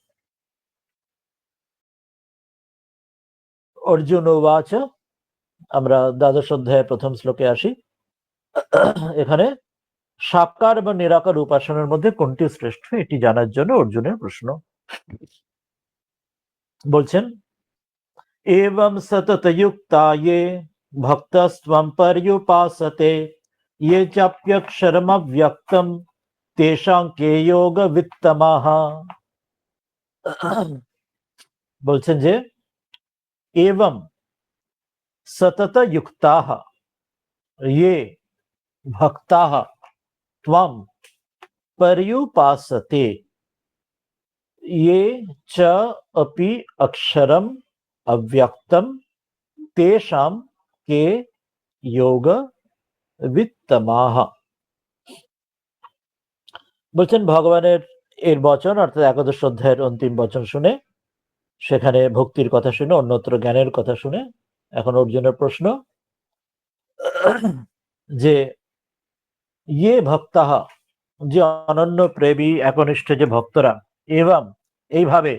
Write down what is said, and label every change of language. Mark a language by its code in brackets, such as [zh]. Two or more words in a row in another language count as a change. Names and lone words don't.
[bn] অর্জুন উবাচ, আমরা দ্বাদশ অধ্যায়ের প্রথম শ্লোকে আসি। এখানে সাকার বা নিরাকার উপাসনার মধ্যে কোনটি শ্রেষ্ঠ এটি জানার জন্য অর্জুনের প্রশ্ন। বলছেন [sa] एवं सततयुक्ता ये भक्तस्त्वं पर्युपासते ये चाप्यक्षरमव्यक्तं तेषां के योगवित्तमाः। [bn] বলছেন যে [sa] एवं सततयुक्ताः ये भक्ताः त्वं पर्युपासते ये च अपि अक्षरम अव्यक्तम तेषां के योग বিত্তমাহ। [bn] বলছেন ভগবানের এর বচন অর্থাৎ একাদশ অধ্যায়ের অন্তিম বচন শুনে, সেখানে ভক্তির কথা শুনে, অন্যত্র জ্ঞানের কথা শুনে, এখন অর্জুনের প্রশ্ন যে [sa] ইয়ে ভক্তাহ, [bn] যে অনন্য প্রেমী একনিষ্ঠ যে ভক্তরা, এবং এইভাবে,